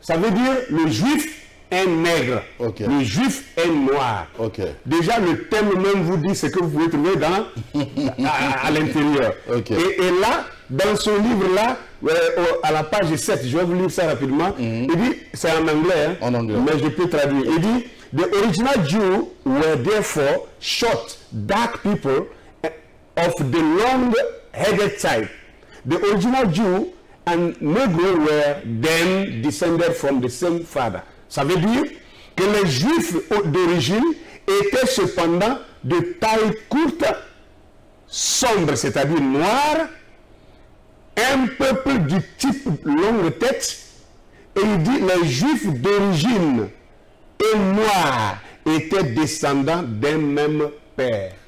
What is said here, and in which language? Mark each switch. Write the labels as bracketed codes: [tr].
[fr] Ça veut dire le juif est nègre. Le juif est noir. Déjà, le thème même vous dit ce que vous pouvez trouver à l'intérieur. Et là, dans ce livre-là, à la page 7, je vais vous lire ça rapidement, il dit, c'est en anglais, hein, en anglais, mais je peux traduire. [en] Il dit, the original Jews were therefore short, dark people of the long-headed type. The original Jew and Negro were then descended from the same father. [fr] Ça veut dire que les Juifs d'origine étaient cependant de taille courte, sombre, c'est-à-dire noir, un peuple du type longue tête, et il dit les Juifs d'origine et noirs étaient descendants d'un même père.